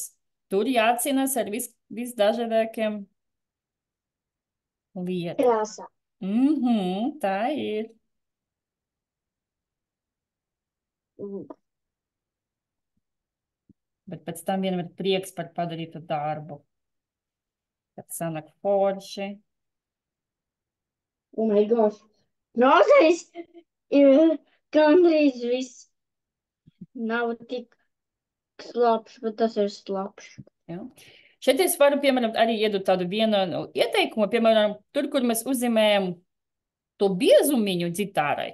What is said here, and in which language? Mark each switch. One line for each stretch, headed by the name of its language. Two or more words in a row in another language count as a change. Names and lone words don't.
Latvian: Tur jācīnās ar visdažādākiem lietām. Krāsā. Tā ir. Bet pēc tam vienam ir prieks par padarītu darbu. Kad sanāk forši.
English: Oh my gosh.
Latvian: Krāsais ir gandrīz viss. Nav tik slapjš, bet tas ir slapjš. Ja. Šeit es varu, piemēram, arī iedot tādu vienu ieteikumu, piemēram, tur, kur mēs uzzīmējam to biezumiņu ģitārai,